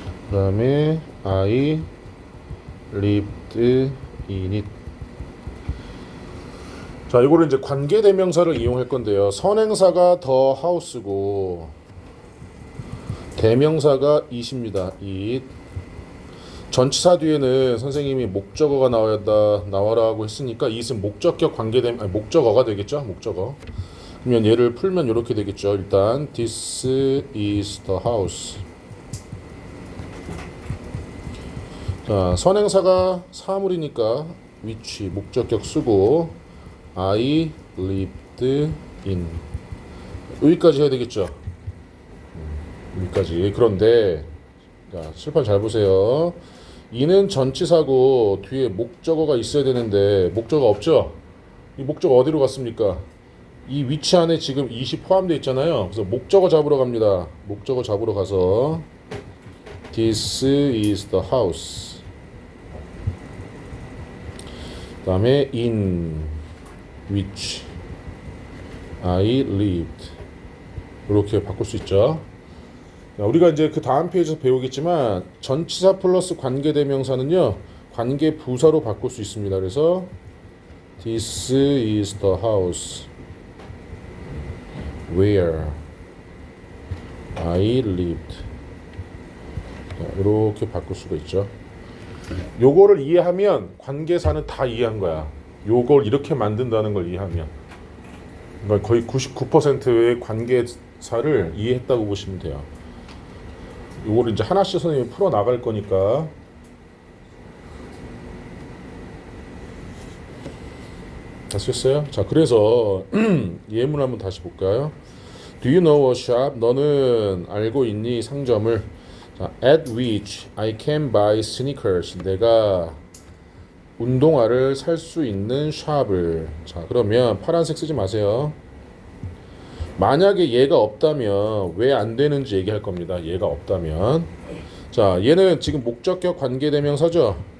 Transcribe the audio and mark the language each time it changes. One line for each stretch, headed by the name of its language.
Korean: 그 다음에
English: I lived in it.
Korean: 자, 이거를 이제 관계대명사를 이용할 건데요. 선행사가
English: the house
Korean: 고 대명사가 it입니다.
English: it.
Korean: 전치사 뒤에는 선생님이 목적어가 나와라고 했으니까 it은 목적격 목적어가 되겠죠. 목적어. 그러면 얘를 풀면 이렇게 되겠죠.
English: 일단 this is the house.
Korean: 자, 선행사가 사물이니까 which 목적격 쓰고
English: I lived in
Korean: 여기까지 해야 되겠죠. 여기까지. 그런데 자, 칠판 잘 보세요. 이는 전치사고 뒤에 목적어가 있어야 되는데 목적어 없죠. 이 목적어 어디로 갔습니까? 이 위치 안에 지금 20 포함되어 있잖아요. 그래서 목적어 잡으러 갑니다. 목적어 잡으러 가서
English: This is the house.
Korean: 그 다음에
English: in which I lived.
Korean: 이렇게 바꿀 수 있죠. 우리가 이제 그 다음 페이지에서 배우겠지만 전치사 플러스 관계대명사는요 관계 부사로 바꿀 수 있습니다.
English: 그래서 This is the house where I lived.
Korean: 이렇게 바꿀 수가 있죠. 요거를 이해하면 관계사는 다 이해한 거야. 요걸 이렇게 만든다는 걸 이해하면. 그러니까 거의 99%의 관계사를 이해했다고 보시면 돼요. 요거를 이제 하나씩 선생님이 풀어 나갈 거니까. 다 쓰셨어요? 자, 그래서 예문 한번 다시 볼까요?
English: Do you know a shop?
Korean: 너는 알고 있니 상점을?
English: 자, at which I can buy sneakers.
Korean: 내가 운동화를 살 수 있는 샵을. 자, 그러면 파란색 쓰지 마세요. 만약에 얘가 없다면 왜 안 되는지 얘기할 겁니다. 얘가 없다면. 자, 얘는 지금 목적격 관계대명사죠.